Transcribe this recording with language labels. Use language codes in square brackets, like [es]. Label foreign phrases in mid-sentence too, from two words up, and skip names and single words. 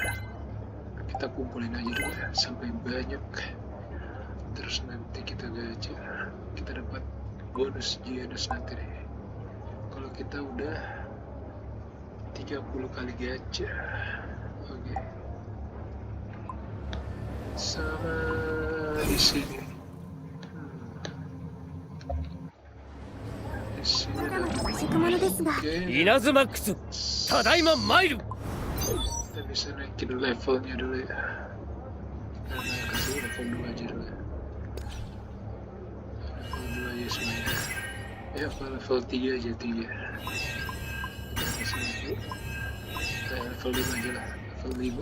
[id] Kita kumpulin aja dulu ya sampai banyak, terus nanti kita gacha, kita dapat bonus Genos nanti deh kalau kita udah 30 kali gacha. Oke. Sama di sini. Di sini ada [ja] 私稲妻マックスただいま参る。 [id] kita bisa naikin levelnya dulu ya. Karena kasih level 2 aja dulu ya. Level 2 aja semuanya. Ya apa level 3 aja 3. Kita kasih lagi. Level 5 aja lah. Level 5.